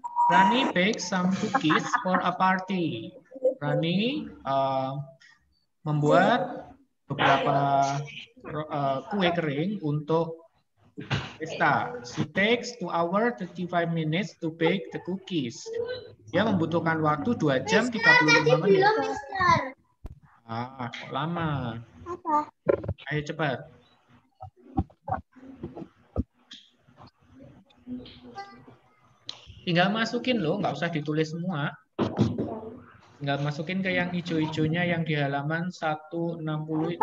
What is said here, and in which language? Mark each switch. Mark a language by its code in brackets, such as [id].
[en] Rani bakes some cookies for a party. [id] Rani membuat beberapa kue kering untuk pesta. [en] She takes 2 hours 35 minutes to bake the cookies. [id] Dia membutuhkan waktu 2 jam 35 menit. Belum, Mister. Ah, kok lama. Apa? Ayo cepat. Tinggal masukin loh, nggak usah ditulis semua. Tinggal masukin ke yang hijau-hijaunya yang di halaman 160 itu.